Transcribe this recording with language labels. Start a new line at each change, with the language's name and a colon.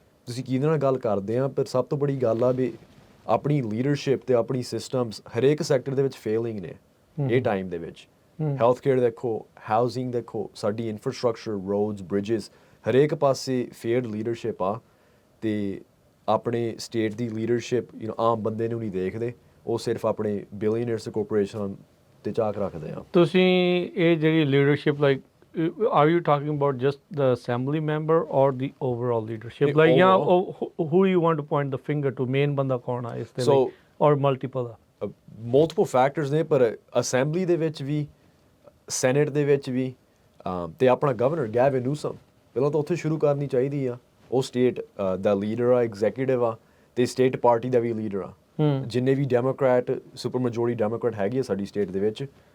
Punjabi: ਤੁਸੀਂ ਕਿਹਦੇ ਨਾਲ ਗੱਲ ਕਰਦੇ ਆ ਪਰ ਸਭ ਤੋਂ ਬੜੀ ਗੱਲ ਆ ਵੀ ਆਪਣੀ ਲੀਡਰਸ਼ਿਪ ਤੇ ਆਪਣੀ ਸਿਸਟਮਸ ਹਰੇਕ ਸੈਕਟਰ ਦੇ ਵਿੱਚ ਫੇਲਿੰਗ ਨੇ ਇਹ ਟਾਈਮ ਦੇ ਵਿੱਚ ਹੈਲਥ ਕੇਅਰ ਦੇਖੋ ਹਾਊਸਿੰਗ ਦੇਖੋ ਸਾਡੀ ਇਨਫਰਾਸਟ੍ਰਕਚਰ ਰੋਡਸ ਬ੍ਰਿਜਸ ਹਰੇਕ ਪਾਸੇ ਫੇਅਰਡ ਲੀਡਰਸ਼ਿਪ ਆ ਤੇ ਆਪਣੇ ਸਟੇਟ ਦੀ ਲੀਡਰਸ਼ਿਪ ਆਮ ਬੰਦੇ ਨੂੰ ਨਹੀਂ ਦੇਖਦੇ ਉਹ ਸਿਰਫ ਆਪਣੇ ਬਿਲੀਅਨਰਸ ਕਾਰਪੋਰੇਸ਼ਨ ਤੇ ਝਾਕ ਰੱਖਦੇ ਆ ਤੁਸੀਂ ਇਹ ਜਿਹੜੀ leadership like
English: are you talking about just the assembly member or the overall leadership like who you want to point the finger to
Hindi: main banda kaun hai
English: is there or multiple
Punjabi: multiple factors ਨੇ ਪਰ assembly ਦੇ ਵਿੱਚ ਵੀ senate ਦੇ ਵਿੱਚ ਵੀ ਤੇ ਆਪਣਾ governor Gavin Newsom ਪਹਿਲਾਂ ਤਾਂ ਉੱਥੇ ਸ਼ੁਰੂ ਕਰਨੀ ਚਾਹੀਦੀ ਆ ਉਹ ਸਟੇਟ ਦਾ ਲੀਡਰ ਆ ਐਗਜ਼ੀਕਿਊਟਿਵ ਆ ਤੇ ਸਟੇਟ ਪਾਰਟੀ ਦਾ ਵੀ ਲੀਡਰ ਆ ਜਿੰਨੇ ਵੀ ਡੈਮੋਕ੍ਰੈਟ ਸੁਪਰ ਮੈਜੋਰਿਟੀ ਡੈਮੋਕ੍ਰੈਟ ਹੈਗੀ ਆ ਸਾਡੀ ਸਟੇਟ ਦੇ ਵਿੱਚ